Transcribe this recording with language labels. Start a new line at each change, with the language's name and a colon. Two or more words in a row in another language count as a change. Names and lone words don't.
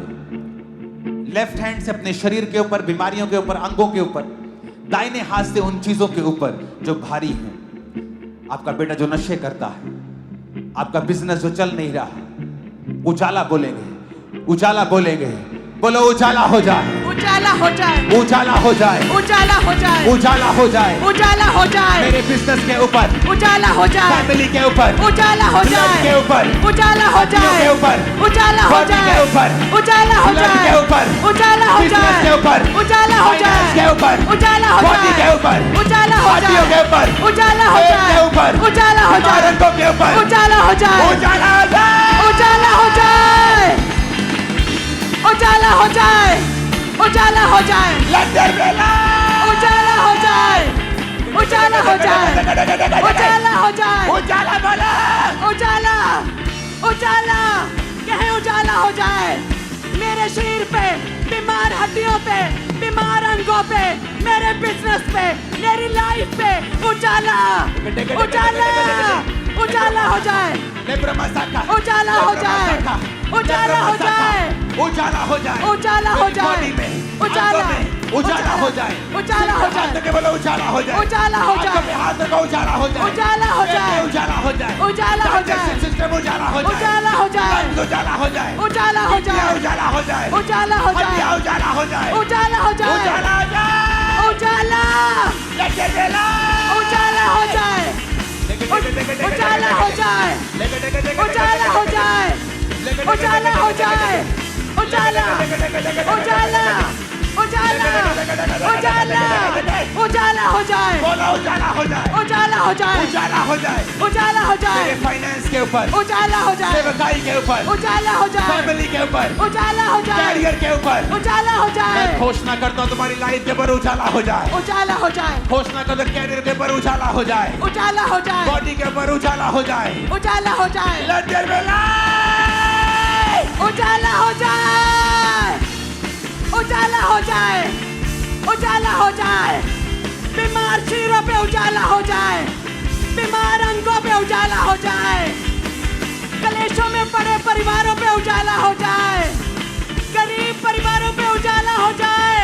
Hindi: लेफ्ट हैंड से अपने शरीर के ऊपर, बीमारियों के ऊपर, अंगों के ऊपर, दाहिने हाथ से उन चीजों के ऊपर जो भारी हैं। आपका बेटा जो नशे करता है, आपका बिजनेस जो चल नहीं रहा, उजाला बोलेंगे, उजाला बोलेंगे। बोलो उजाला हो जाए, उजाला हो जाए, उजाला हो जाए, उजाला हो जाए, उजाला हो जाए, उजाला हो जाए। मेरे बिजनेस के ऊपर, उजाला हो जाए, फैमिली के ऊपर, उजाला हो जाए, के ऊपर, उजाला हो जाए, के ऊपर, उजाला हो बॉडी जाए, के ऊपर, उजाला हो जाए, के ऊपर, उजाला हो बिजनेस जाए, के ऊपर, उजाला हो जाए, के ऊपर, उजाला हो बॉडी जाए, के ऊपर, उजाला हो पार्टियों जाए, के ऊपर, उजाला हो पेट जाए, के ऊपर, उजाला हो जाए, रंगों के ऊपर, उजाला हो जाए, उजाला हो जाए, उजाला हो जाए, उजाला हो जाए, उजाला हो जाए
English: Let there be light.
Hindi: उजाला हो जाए उजाला हो जाए उजाला हो जाए उजाला बोला. उजाला उजाला कहे उजाला हो जाए मेरे शरीर पे बीमार हड्डियों पे बीमार अंगों पे मेरे बिजनेस पे मेरी लाइफ पे उजाला उजाला उजाला हो जाए Lebra masaka. उजाला हो जाए उजाला हो जाए उजाला हो जाए. उजाला हो जाए बॉडी में, उजाला आंखों में उजाला हो जाए. उजाला हो जाए हाथ के बोलो उजाला हो जाए. उजाला हो आंखों जाए में हाथ रखो उजाला हो जाए. उजाला हो पेट में जाए उजाला हो जाए. उजाला हो जाए
English: Digestive system
Hindi: उजाला हो जाए. उजाला हो जाए lungs उजाला हो जाए. उजाला हो किडनियाँ जाए उजाला हो जाए. उजाला हो जाए हड्डियाँ उजाला हो जाए. उजाला हो जाए उजाला हो जाए. उजाला
English: Let there be light.
Hindi: उजाला हो जाए उजाला हो जाए उजाला हो जाए उजाला हो जाए उजाला उजाला उजाला उजाला उजाला हो जाए बोलो उजाला हो जाए. उजाला हो जाए उजाला हो जाए. उजाला हो जाए मेरे फाइनेंस के ऊपर, उजाला हो जाए सेवकाई के ऊपर, उजाला हो जाए फैमिली के ऊपर, उजाला हो जाए कैरियर के ऊपर उजाला हो जाए मैं घोषणा करता हूँ तुम्हारी लाइफ के ऊपर उजाला हो जाए. उजाला हो जाए घोषणा करता हूँ कैरियर के ऊपर उजाला हो जाए. उजाला हो जाए बॉडी के ऊपर उजाला हो जाए. उजाला हो जाए
English: Let there be light.
Hindi: उजाला हो जाए उजाला हो जाए उजाला हो जाए बीमार शरीरों पे उजाला हो जाए बीमार अंगों पे उजाला हो जाए कलेशों में पड़े परिवारों पे उजाला हो जाए गरीब परिवारों पे उजाला हो जाए